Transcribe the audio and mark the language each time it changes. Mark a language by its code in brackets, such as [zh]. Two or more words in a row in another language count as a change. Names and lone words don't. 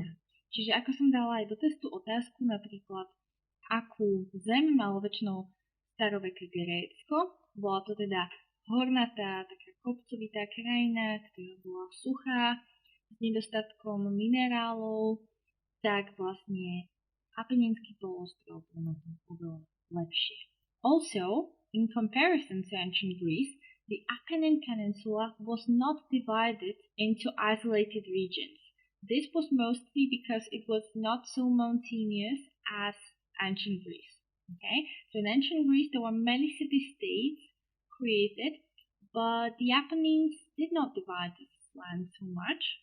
[sk] Čiže ako som dala aj do testu otázku, napríklad akú zem malo väčšinou staroveké Grécko, bola to teda hornatá, taká kopcovitá krajina, ktorá bola suchá, s nedostatkom minerálov, tak vlastne Apeninský poloostrov bol na tom oveľa lepšie. [en] Also, in comparison to ancient Greece, the Apennine Peninsula was not divided into isolated regions. This was mostly because it was not so mountainous as ancient Greece. Okay, so in ancient Greece there were many city-states created, but the Apennines did not divide this land so much.